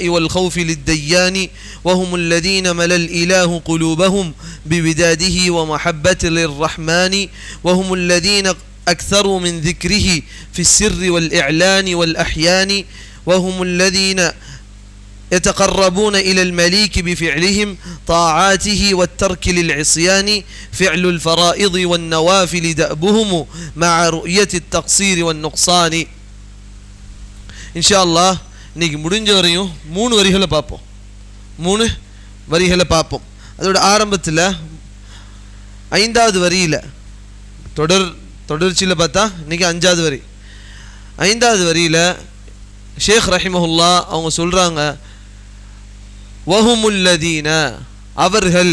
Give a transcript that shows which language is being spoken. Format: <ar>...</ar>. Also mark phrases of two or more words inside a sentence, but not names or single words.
<ar>والخوف للديان وهم الذين ملى الإله قلوبهم بوداده ومحبة للرحمن وهم الذين أكثروا من ذكره في السر والإعلان والأحيان وهم الذين يتقربون إلى المليك بفعلهم طاعاته والترك للعصيان فعل الفرائض والنوافل دأبهم مع رؤية التقصير والنقصان. إن شاء الله</ar> <ta>இன்னைக்கு முடிஞ்ச வரையும் 3 வரிகளை பார்ப்போம். அதோட ஆரம்பத்தில் 5வது வரியில் தொடர்ச்சியில் பார்த்தா இன்னைக்கு 5வது வரி. 5வது வரியில் ஷேக் ரஹிமஹுல்லா அவங்க சொல்கிறாங்க, வஹுமுல்லதீன, அவர்கள்.</ta>